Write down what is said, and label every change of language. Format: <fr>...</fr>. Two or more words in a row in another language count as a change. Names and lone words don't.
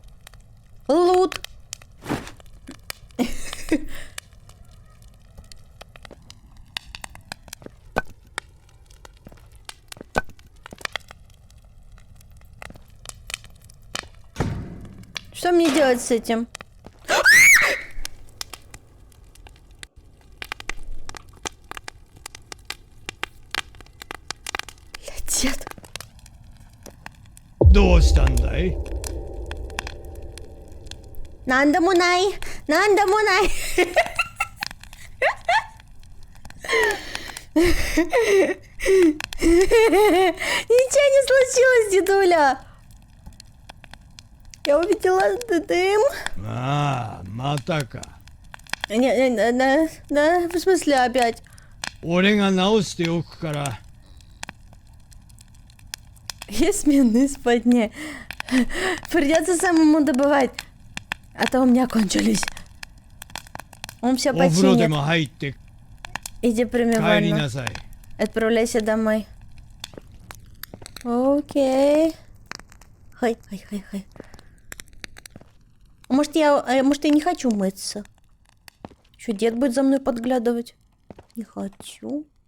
<ru>Лут. Что мне делать с этим? Дед.</ru> <ja>どうしたんだい？なんでもない。なんでもない。</ja> <ru>Ничего не случилось, дедуля. Я увидела дым. А,</ru> <ja>またか。</ja> <ru>Да, в смысле опять?</ru> <ja>俺が直しておくから。</ja> <ru>Есть сменные спальни. Придется самому добывать. А то у меня кончились. Он все</ru> <ja>お風呂で</ja> <ru>починит.</ru> <ja>も入って</ja> <ru>Иди прими</ru> <ja>帰り</ja> <ru>ванну.</ru> <ja>なさい。</ja> <ru>Отправляйся домой. Окей.</ru> <ja>はい、はい、はい、はい.</ja> <ru>Может, я не хочу мыться. Что, дед будет за мной подглядывать? Не хочу.</ru>